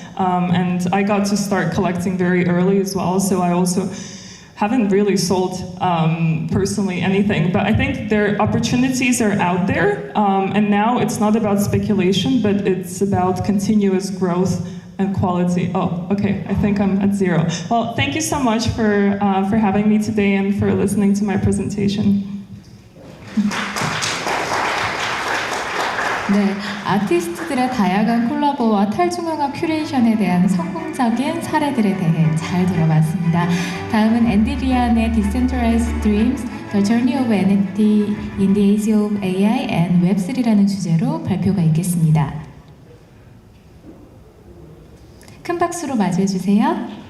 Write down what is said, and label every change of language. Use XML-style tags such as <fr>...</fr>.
<en>And I got to start collecting very early as well, so I also haven't really sold personally anything, but I think their opportunities are out there, and now it's not about speculation, but it's about continuous growth and quality. Oh, okay, I think I'm at 0. Well, thank you so much for having me today and for listening to my presentation.</en> <ko>네, 아티스트들의 다양한 콜라보와 탈중앙화 큐레이션에 대한 성공적인 사례들에 대해 잘 들어봤습니다. 다음은 앤디 리안의 Decentralized Dreams, The Journey of NFT in the Age of AI and Web3라는 주제로 발표가 있겠습니다. 큰 박수로 맞이해 주세요.</ko>